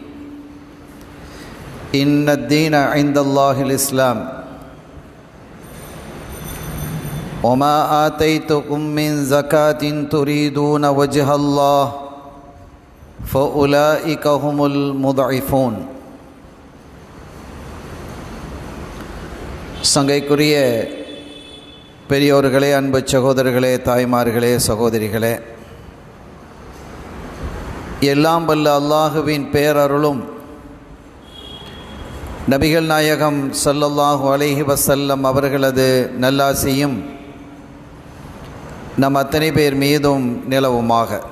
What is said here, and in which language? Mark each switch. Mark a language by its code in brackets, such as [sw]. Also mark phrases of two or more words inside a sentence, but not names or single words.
[ar] إن الدين عند الله الإسلام، وما آتيتكم من زكاة تريدون وجه الله فأولئك هم المضعفون. [ta] சங்கைக்குரிய பெரியோர்களே, அன்பு சகோதரர்களே, தாய்மார்களே, சகோதரிகளே, எல்லாம் வல்ல அல்லாஹுவின் பேரருளும் நபிகள் நாயகம் [ar] صلى الله عليه وسلم [ta] அவர்களது நல்லாசியும் நம் அத்தனை பேர் மீதும் நிலவுமாக.